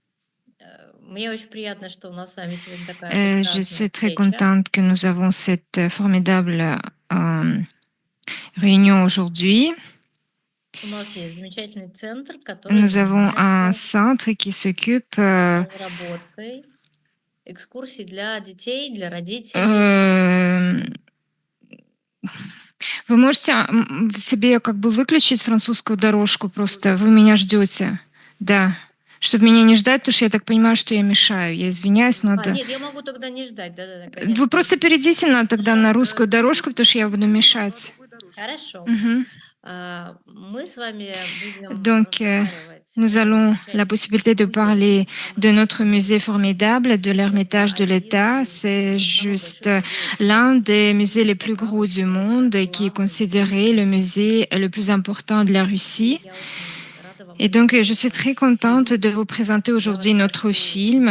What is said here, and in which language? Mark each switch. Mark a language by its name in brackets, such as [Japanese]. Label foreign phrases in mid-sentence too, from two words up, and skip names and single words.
[French] Je suis très contente que nous avons cette formidable réunion aujourd'hui. Nous avons un centre qui s'occupe [Russian] Вы можете себе как бы выключить французскую дорожку просто? Вы меня ждете. Да. Чтобы меня не ждать, потому что я так понимаю, что я мешаю. Я извиняюсь, но да. Нет, я могу тогда не ждать. Да, конечно. Вы просто перейдите тогда на русскую дорожку, потому что я буду mешать. Хорошо. Мы с вами будем [French] Donc, nous allons la possibilité de parler de notre musée formidable, de l'Ermitage de l'État. C'est juste l'un des musées les plus gros du monde qui est considéré le musée le plus important de la Russie. Et donc, je suis très contente de vous présenter aujourd'hui notre film.